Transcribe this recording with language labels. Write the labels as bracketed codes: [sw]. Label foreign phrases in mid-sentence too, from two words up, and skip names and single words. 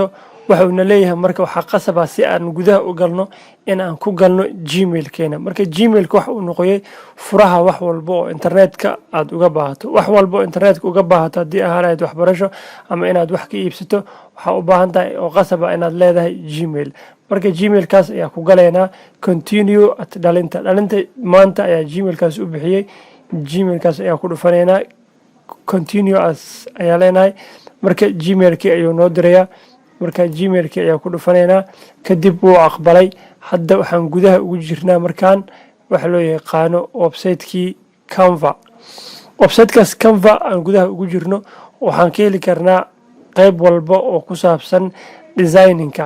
[so] waxa uuna leeyahay marka waxaa qasaba si aan gudaha u galno in aan ku galno gmail-keena. marka gmail-ka waxa uu noqoyay furaha wax walba oo internetka aad uga baahato. wax walba oo internetka uga baahato haddii ahaanayd waxbarasho ama inaad wax ka iibsato, waxaa u baahan tahay oo qasaba inaad leedahay gmail. marka gmail-kaas ayaa ku galaynaa [en] continue at [so] dhalinta maanta ayaa gmail-kaas u bixiyey. gmail-kaas ayaa ku dhufanaynaa [en] continue as [so] ayaa leenahay. marka gmail-kii ayuu noo dirayaa. marka gmail-kii ayaa ku dhufanaynaa kadib wuu aqbalay. hadda waxaan gudaha ugu jirnaa markaan waxa loo yaqaano website-kii Canva. website-kaas Canva aan gudaha ugu jirno waxaan ka heli karnaa qayb walba oo ku saabsan designinka.